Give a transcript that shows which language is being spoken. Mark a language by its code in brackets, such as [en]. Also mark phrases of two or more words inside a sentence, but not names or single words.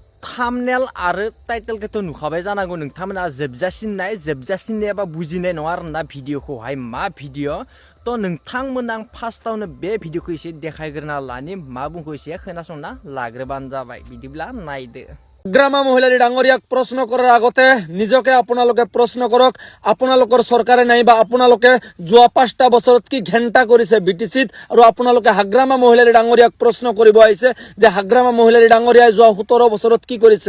[brx] थामनेल आरो टाइटेलखौथ' नुखाबाय जानांगौ नोंथांमोना जोबजासिननाय एबा बुजिनाय नङा आरोना भिडिअखौहाय मा भिडिअ थ' नोंथांमोना आं फार्स्टआवनो बे भिडिअखौ एसे देखायग्रोना लानि मा बुंखौ एसे खोनासंना लाग्रोबानो जाबाय बिदिब्ला नायदो। [as] গ্রামা মহিলাৰী ডাঙৰীয়াক প্ৰশ্ন কৰাৰ আগতে নিজকে আপোনালোকে প্ৰশ্ন কৰক আপোনালোকৰ চৰকাৰে নাইবা আপোনালোকে যোৱা 5টা বছৰত কি ঘণ্টা কৰিছে বিটিচিত আৰু আপোনালোকে হাগ্ৰামা মহিলাৰী ডাঙৰীয়াক প্ৰশ্ন কৰিব আহিছে যে হাগ্ৰামা মহিলাৰী ডাঙৰীয়াই যোৱা 17 বছৰত কি কৰিছে।